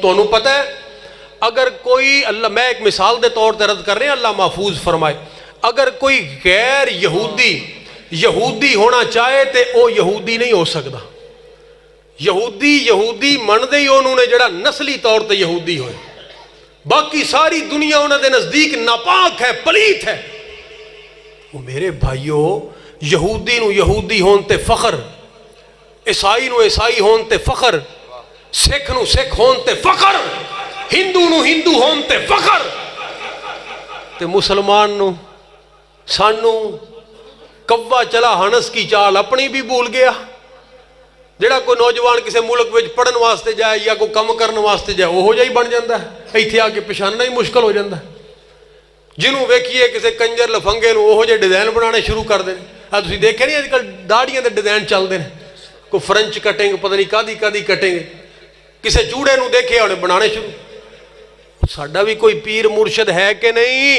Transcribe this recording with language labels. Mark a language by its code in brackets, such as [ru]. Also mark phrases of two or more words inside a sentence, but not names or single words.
[pa] تو انہوں پتہ ہے, اگر کوئی, اللہ میں ایک مثال دے طور تے رد کر رہے ہیں, اللہ محفوظ فرمائے, اگر کوئی غیر یہودی ہونا چاہے تے او یہودی نہیں ہو سکتا. یہودی من دے ہی انہوں نے جڑا نسلی طور تے یہودی ہوئے, باقی ساری دنیا انہوں دے نزدیک ناپاک ہے, پلیت ہے. وہ میرے بھائیو, یہودی نو یہودی ہون تے فخر, عیسائی نو عیسائی ہون تے فخر, سکھ نو سکھ ہون تے فخر, ہندو نو ہندو ہون تے فخر, تے مسلمان نو سانو [ur] کوا چلا ہنس کی چال اپنی بھی بھول گیا. [pa] جڑا کوئی نوجوان کسی ملک وچ پڑھن واسطے جائے یا کوئی کم کرن واسطے جائے, وہ ہو جائی بن جاندہ ہے, ایتھے آ کے پہچاننا ہی مشکل ہو جاندہ ہے. جنہوں ویکھیے کسی کنجر لفنگے نو وہ جے ڈیزائن بنانے شروع کر دیں. تسی دیکھیں نہیں آج کل داڑیاں دے ڈیزائن چل دیں, کوئی فرنچ کٹیں گے, پتہ نہیں کادی کٹیں گے. کسی جوڑے نو دیکھے انہیں بنانے شروع. ساڈا بھی کوئی پیر مرشد ہے کہ نہیں؟